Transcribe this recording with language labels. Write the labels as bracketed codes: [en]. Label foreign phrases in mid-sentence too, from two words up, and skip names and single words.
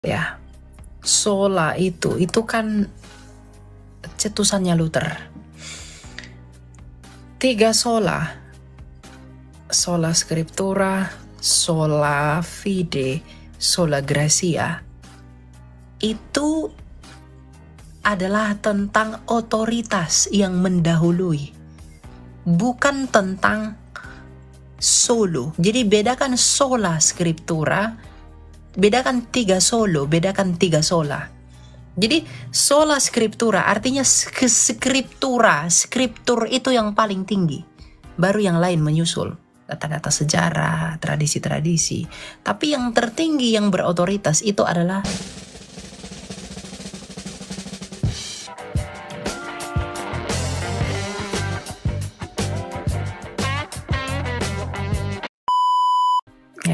[id] Ya, sola itu kan cetusannya Luther. [la] 3 sola, sola scriptura, sola fide, sola gratia, [id] itu adalah tentang otoritas yang mendahului, bukan tentang solo. Jadi bedakan [la] sola scriptura, [id] bedakan 3 solo, bedakan 3 sola. Jadi [la] sola scriptura [id] artinya scriptur itu yang paling tinggi, baru yang lain menyusul, data-data sejarah, tradisi-tradisi. Tapi yang tertinggi yang berotoritas itu adalah ya.